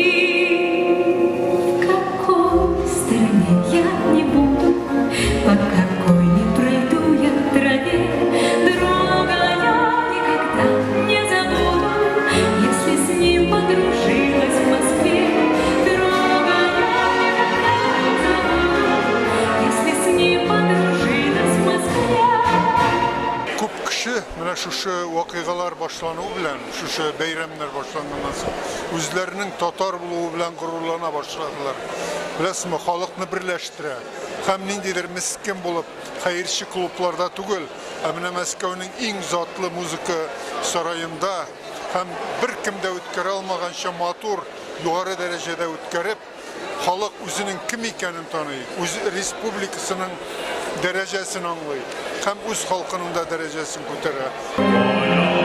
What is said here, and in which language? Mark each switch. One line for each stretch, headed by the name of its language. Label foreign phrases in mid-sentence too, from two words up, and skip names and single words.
Russian: И в какой стороне я не буду, по какой не пройду я в траве, друга я никогда не забуду, если с ним подружилась в Москве. Друга я никогда не забуду, если с ним подружилась в Москве.
Tatar: Көп кіші мына шушы вакыйгалар башлануы белән, шушы бәйрәмнәр башланганнан соң үзләренең татар булуы белән горурлана башладылар. Беләсезме, халыкны берләштерә. Һәм ниндидер мискин булып, хәерче клубларда түгел, ә менә Мәскәүнең иң затлы музыка сараенда һәм беркем дә үткәрә алмаганча матур, югары дәрәҗәдә үткәреп, халык үзенең кем икәнен таный, үз республикасының дәрәҗәсен аңлый һәм үз халкының да дәрәҗәсен күтәрә.